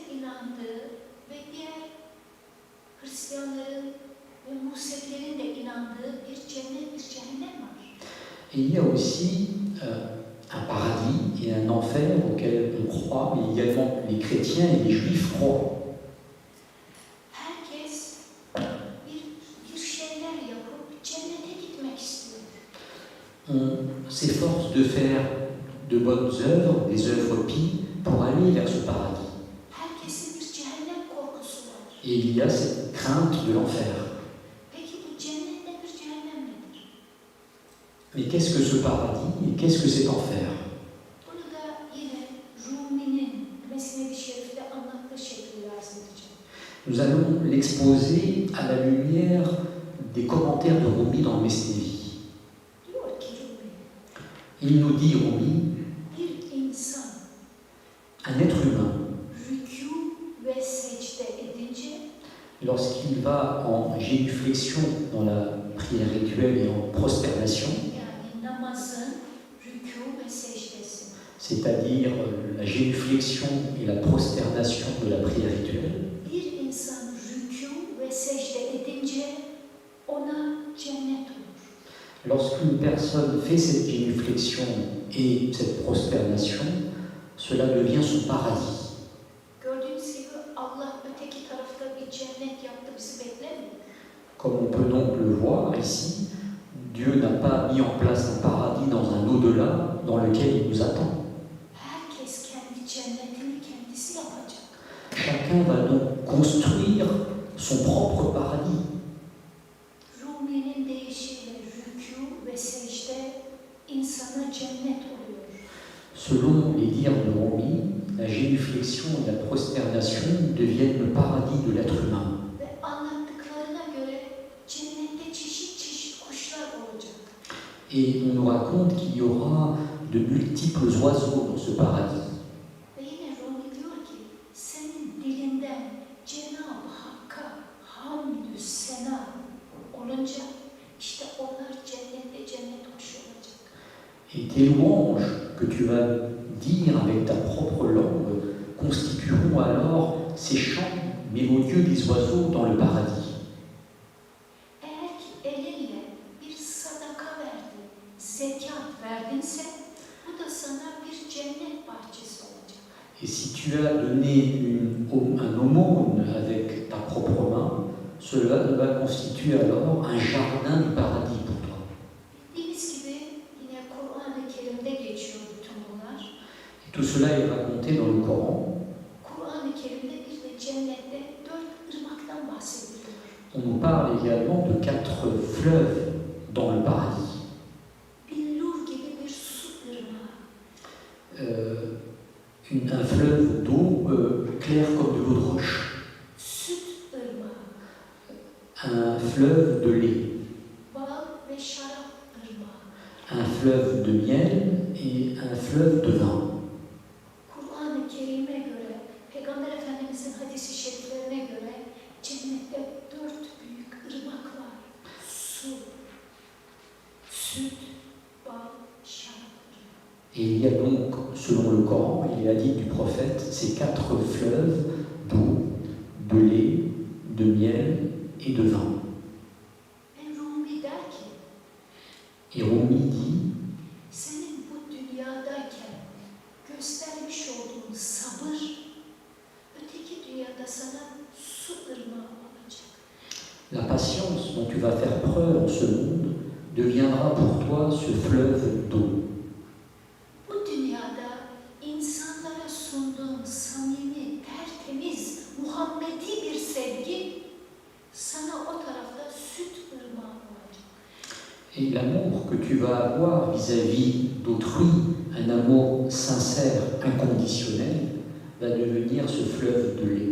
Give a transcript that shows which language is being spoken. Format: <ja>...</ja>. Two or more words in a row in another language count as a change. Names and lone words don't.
<tr>inandığı ve diğer Hristiyanların ve Musevilerin de inandığı bir cennet, bir cehennem var.</tr> <fr>Et il y a aussi un paradis et un enfer auquel on croit, mais également les chrétiens et les juifs croient.</fr> <tr>Herkes bir şeyler yapıp cennete gitmek istiyor.</tr> <fr>On s'efforce de faire de bonnes œuvres, des œuvres pies, pour aller vers ce paradis.</fr> <tr>Herkesin bir cehennem korkusu var.</tr> <fr>Et il y a cette crainte de l'enfer.</fr> <tr>Peki bu cennet nedir, cehennem nedir?</tr> <fr>Mais qu'est-ce que ce paradis et qu'est-ce que cet enfer?</fr> <tr>Bunu da yine Rumi'nin Mesnevi Şerif'te anlattığı şekilde arz edeceğim.</tr> <fr>Nous allons l'exposer à la lumière des commentaires de Rumi dans le Mesnevi.</fr> <tr>Diyor ki Rumi,</tr> <fr>Il nous dit,</fr> <tr>Rumi, bir insan</tr> <fr>un être humain,</fr> <tr>rükû ve secde edince</tr> <fr>lorsqu'il va en génuflexion dans la prière rituelle et en prosternation,</fr> <tr>yani namazın rükû ve secdesi,</tr> <fr>c'est-à-dire la génuflexion et la prosternation de la prière rituelle,</fr> <tr>bir insan rükû ve secde edince ona cennet olur.</tr> <fr>lorsqu'une personne fait cette génuflexion et cette prosternation, cela devient son paradis.</fr> <tr>Gördüğünüz gibi Allah öteki tarafta bir cennet yaptı, bizi beklemiyor.</tr> <fr>Comme on peut donc le voir ici, Dieu n'a pas mis en place un paradis dans un au-delà dans lequel il nous attend.</fr> <tr>Herkes kendi cennetini kendisi yapacak.</tr> <fr>Chacun va donc construire son propre paradis.</fr> <tr>Rumi'nin deyişiyle rükû ve secde insana cennet oluyor.</tr> <fr>Selon les dires de Rumi, la génuflexion et la prosternation deviennent le paradis de l'être humain.</fr> <tr>Ve anlattıklarına göre cennette çeşit çeşit kuşlar olacak.</tr> <fr>Et on nous raconte qu'il y aura de multiples oiseaux dans ce paradis.</fr> <tr>Ve yine Rumi diyor ki, senin dilinden Cenab-ı Hakk'a hamdü sena olunca işte onlar cennette cennet kuşu olacak.</tr> <fr>Et tes louanges que tu vas dire avec ta propre langue constitueront alors ces chants mélodieux des oiseaux dans le paradis.</fr> <tr>Eğer ki elinle bir sadaka verdin, zekat verdinse bu da sana bir cennet bahçesi olacak.</tr> <fr>Et si tu as donné un aumône avec ta propre main, cela va constituer alors un jardin du paradis pour toi.</fr> <tr>Bildiğiniz gibi yine Kur'an-ı Kerim'de geçiyor bütün bunlar.</tr> <fr>Et tout cela est raconté dans le Coran.</fr> <tr>Kur'an-ı Kerim'de bir de cennette 4 ırmaktan bahsediliyor.</tr> <fr>On nous parle également de 4 fleuves dans le paradis.</fr> <tr>Billur gibi bir su ırmağı.</tr> <fr>Un fleuve d'eau claire comme de l'eau de roche.</fr> <tr>Süt ırmağı.</tr> <fr>Un fleuve de lait.</fr> <tr>Bal ve şarap ırmağı.</tr> <fr>Un fleuve de miel et un fleuve de vin.</fr> <tr>Kur'an-ı Kerim'e göre, Peygamber Efendimiz'in hadis-i şeriflerine göre cennette 4 büyük ırmak var. Su, süt, bal, şarap ırmağı.</tr> <fr>Et il y a donc, selon le Coran, il est dit du prophète, ces 4 fleuves d'eau, de lait, de miel et de vin.</fr> <tr>Ve Rumi der ki,</tr> <fr>Et Rumi dit,</fr> <tr>senin bu dünyadayken göstermiş olduğun sabır, öteki dünyada sana su ırmağı olacak.</tr> <fr>la patience dont tu vas faire preuve en ce monde deviendra pour toi ce fleuve d'eau.</fr> <tr>Bu dünyada insanlara sunduğun samimi, tertemiz, Muhammedi bir sevgi sana o tarafta süt ırmağı olacak.</tr> <fr>Et l'amour que tu vas avoir vis-à-vis d'autrui, un amour sincère, inconditionnel, va devenir ce fleuve de lait.</fr>